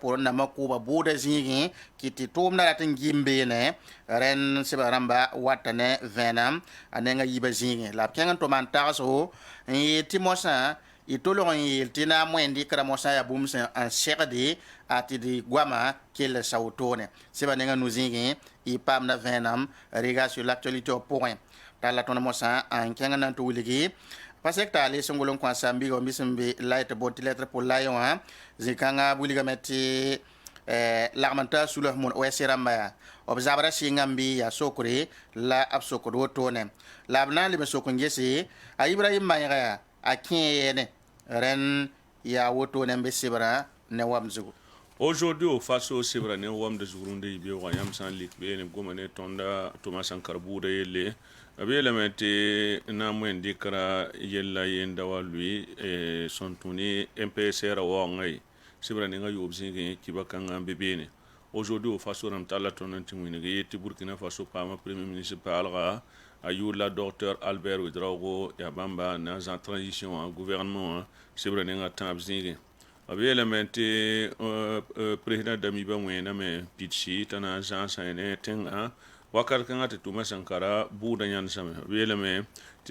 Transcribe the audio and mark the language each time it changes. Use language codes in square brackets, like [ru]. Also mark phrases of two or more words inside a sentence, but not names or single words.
[mos] pʋrẽ nama kʋʋba buudã zĩigẽ kɩtɩ tʋʋmdã rat n gim beene rẽnd sɩba rãmba wata ne vẽenem a nengã yiibã zĩigẽ la b kẽng n tʋma n tagsgo n yeel tɩ mosã y tolg n yeel tɩ na n wẽn dɩkra mosã yaa bũmb sẽn n segde a tɩ d goama kell sa wotone sɩba nengã nu zĩigẽ y paamda vẽenem rega [fr] sur l'actualité [mos] wã pʋgẽ talla tõnd mosã n kẽng n na n tɩ wilgi pa sek taale sẽn gol n kõ sãn-biga wã sẽn be la tɩ boon tɩ [fr] lettre pour la [mos] yẽ wã zĩ-kãngã wilgame tɩ lagm n taa sula mon oɛs rãmba yaa b zabra sɩngã n bɩ yaa sokre la b sokd wotone la b na n leb n sok n gese a Ibrahim Maïga yaa a kẽ yɛne rẽnd yaa wotone n be sebrã ne wam zugu aujourd'hui au faso sɩbra ne wamda zug rũndã yibeoogã yãmb sã n lik beene b goma ne tõnda tʋma sãnkar buudã yelle b yeelame tɩ na n wẽn dɩkra yella yenda wa lʋɩ sõn tũ ne MPSR waoongã ye sɩbra nengã yoob zĩigẽ kiba kãngã n be beene aujourd'hui au faso rãmb talla tõnd n tɩ wĩneg ye tɩ Burkina Faso paama [fr] premier ministre [mos] paalga a yʋʋr la docteur Albert Ouedraogo yaa bãmba na n zã transition wã gouvernement wã sɩbra nengã tãab zĩigẽ b yeelame tɩ président Damiba wẽename pidsi t'a na n zãasa ne tẽngã wakat kãngã tɩ tʋma sãnkara buudã yãnsame b yeelame tɩ